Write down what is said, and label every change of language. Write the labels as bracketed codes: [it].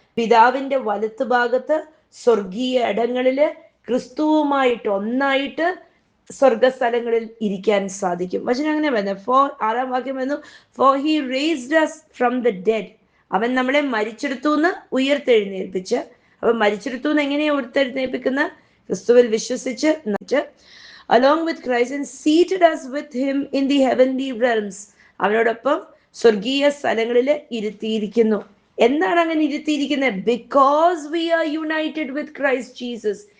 [ml] പിതാവിന്റെ വലത്ത് ഭാഗത്ത് സ്വർഗീയ ഇടങ്ങളില് ക്രിസ്തുവുമായിട്ട് ഒന്നായിട്ട് സ്വർഗസ്ഥലങ്ങളിൽ ഇരിക്കാൻ സാധിക്കും. വചനം അങ്ങനെ വരുന്നത്. 6-ാം വാക്യം വരുന്നു, [en] For he raised us from the dead. [ml] അവൻ നമ്മളെ മരിച്ചെടുത്തു എന്ന് ഉയർത്തെഴുന്നേൽപ്പിച്ച്. അവൻ മരിച്ചെടുത്തു എന്ന് എങ്ങനെയാ ഉയർത്തെഴുന്നേൽപ്പിക്കുന്ന? ക്രിസ്തുവിൽ വിശ്വസിച്ച് [en] along with Christ and seated us with him in the heavenly realms. [ml] അവനോടൊപ്പം സ്വർഗീയ സ്ഥലങ്ങളിൽ ഇരുത്തിയിരിക്കുന്നു. എന്താണ് അങ്ങനെ ഇരുത്തിയിരിക്കുന്നത്? [en] Because we are united with Christ Jesus.